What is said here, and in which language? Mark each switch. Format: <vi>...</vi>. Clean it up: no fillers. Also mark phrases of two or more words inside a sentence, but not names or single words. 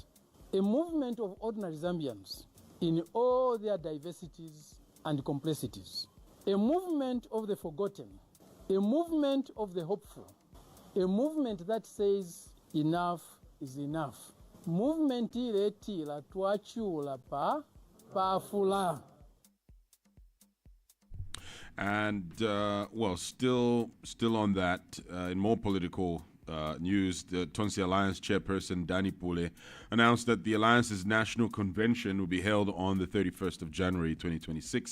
<en>A movement of ordinary Zambians in all their diversities and complexities. A movement of the forgotten. A movement of the hopeful. A movement that says enough is enough.</en> <bem>Movement iletila twachula pa fula.</bem> <en>And, still on that, in more political news, the Tonsi Alliance chairperson, Danny Pule, announced that the Alliance's national convention will be held on the 31st of January 2026.</en>